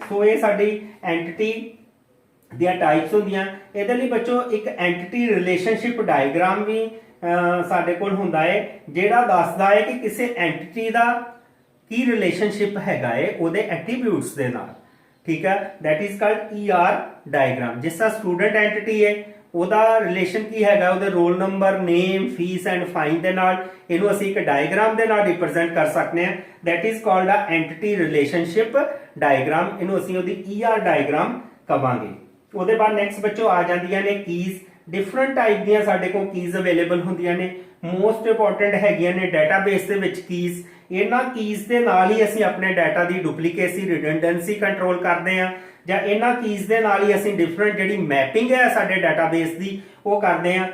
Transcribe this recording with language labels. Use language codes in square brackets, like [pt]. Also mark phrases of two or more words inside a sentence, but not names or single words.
[pa] ਸੋ ਇਹ ਸਾਡੀ ਐਂਟੀਟੀ ਦੀਆਂ ਟਾਈਪਸ ਹੁੰਦੀਆਂ। ਇਹਦੇ ਲਈ ਬੱਚੋ ਇੱਕ [en] entity relationship diagram [pa] ਵੀ ਸਾਡੇ ਕੋਲ ਹੁੰਦਾ ਹੈ, ਜਿਹੜਾ ਦੱਸਦਾ ਹੈ ਕਿ ਕਿਸੇ ਐਂਟੀਟੀ ਦਾ ਕੀ ਰਿਲੇਸ਼ਨਸ਼ਿਪ ਹੈਗਾ ਹੈ ਉਹਦੇ ਐਟਰੀਬਿਊਟਸ ਦੇ ਨਾਲ। ਠੀਕ ਹੈ, [en] that is called ER ਡਾਇਗਰਾਮ। [pa] ਜਿਸ ਤਰ੍ਹਾਂ ਸਟੂਡੈਂਟ ਐਂਟੀਟੀ ਹੈ ਉਹਦਾ ਰਿਲੇਸ਼ਨ ਕੀ ਹੈਗਾ, ਉਹਦੇ [en] roll number, name, fees and fine [pa] ਦੇ ਨਾਲ, ਇਹਨੂੰ ਅਸੀਂ ਇੱਕ ਡਾਇਗਰਾਮ ਦੇ ਨਾਲ ਰਿਪਰੈਜ਼ੈਂਟ ਕਰ ਸਕਦੇ ਹਾਂ, [en] that is called a entity relationship diagram। [pa] ਇਹਨੂੰ ਅਸੀਂ ਉਹਦੀ [en] ER diagram [pa] ਕਹਾਂਗੇ। ਉਹਦੇ ਬਾਅਦ ਨੈਕਸਟ ਬੱਚੋ ਆ ਜਾਂਦੀਆਂ ਨੇ ਕੀਜ਼। [en] different type [pa] ਦੀਆਂ ਸਾਡੇ ਕੋਲ [en] keys available [pa] ਹੁੰਦੀਆਂ ਨੇ। [en] most important [pa] ਹੈਗੀਆਂ ਨੇ ਡਾਟਾਬੇਸ ਦੇ ਵਿੱਚ ਕੀਜ਼। ਇਹਨਾਂ ਕੀਜ਼ ਦੇ ਨਾਲ ਹੀ ਅਸੀਂ ਆਪਣੇ ਡਾਟਾ ਦੀ [en] duplicacy, redundancy control [pa] ਕਰਦੇ ਹਾਂ, ਜਾਂ ਇਹਨਾਂ ਕੀਜ਼ ਦੇ ਨਾਲ ਹੀ ਅਸੀਂ ਡਿਫਰੈਂਟ ਜਿਹੜੀ ਮੈਪਿੰਗ ਹੈ ਸਾਡੇ ਡਾਟਾਬੇਸ ਦੀ ਉਹ ਕਰਦੇ ਹਾਂ।